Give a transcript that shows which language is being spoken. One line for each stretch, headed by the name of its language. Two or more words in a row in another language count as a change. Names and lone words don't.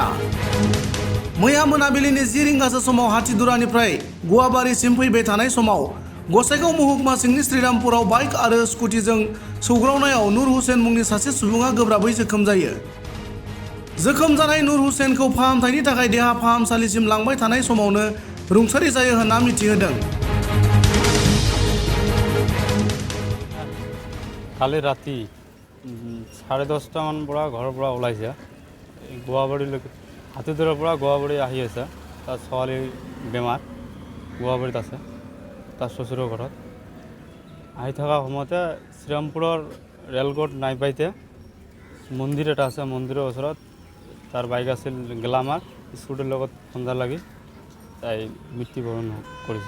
Bodo: मैया मोनाबिलिनि 10 रिंगासो समाव हाथिदुरानिफ्राय गुवाबारिसिम फैबाय थानाय समाव गसाइगाव महकुमा सिंनि श्रीरामपुराव बाइक आरो स्कुटिजों सौग्रावनायाव नुर हुसेन मुंनि सासे सुबुङा गोब्राबै जोखोम जायो। जोखोम जानाय नुर हुसेनखौ फाहामथायनि थाखाय देहा फाहामसालिसिम लांबाय थानाय समावनो रुंसारि जायो होनना मिथिहोदों।
Assamese: কালি ৰাতি 10:30 মান পৰা ঘৰৰ পৰা ওলাইছে গুৱাহাটীলৈকে হাতীদুৰৰ পৰা গুৱাহাটী আহি আছে। তাৰ ছোৱালী বেমাৰ গুৱাহাটীত আছে তাৰ শ্বশুৰৰ ঘৰত আহি থকা সময়তে শ্ৰীৰামপুৰৰ ৰেলগেট নাই পাইতে মন্দিৰ এটা আছে মন্দিৰৰ ওচৰত তাৰ বাইক আছিল গ্লামাৰ স্কুটিৰ লগত খুন্দা লাগি তাই মৃত্যুবৰণ কৰিছে।